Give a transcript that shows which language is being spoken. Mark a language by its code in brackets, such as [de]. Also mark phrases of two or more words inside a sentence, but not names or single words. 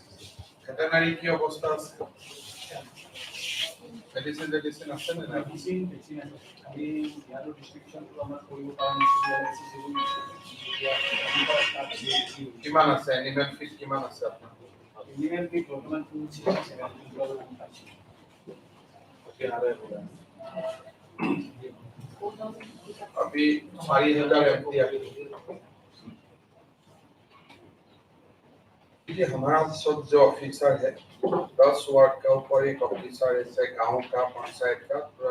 [as] ভেটেনাৰী কি অৱস্থা আছে মেডিচিন আছে নে নাই আমি ইয়াৰো ডিস্ট্ৰিবিউচনটো আমাৰ কৰিব কাৰণে কিমান আছে [en] animal feed [as] কিমান আছে আপোনাৰ [en] animal feed [as] বৰ্তমান 270 [hi] अभी 4,000 एमटी ये हमारा सब जो ऑफिसर है 10 वार्ड का ऊपर एक ऑफिसर ऐसे गांव का पंचायत का पूरा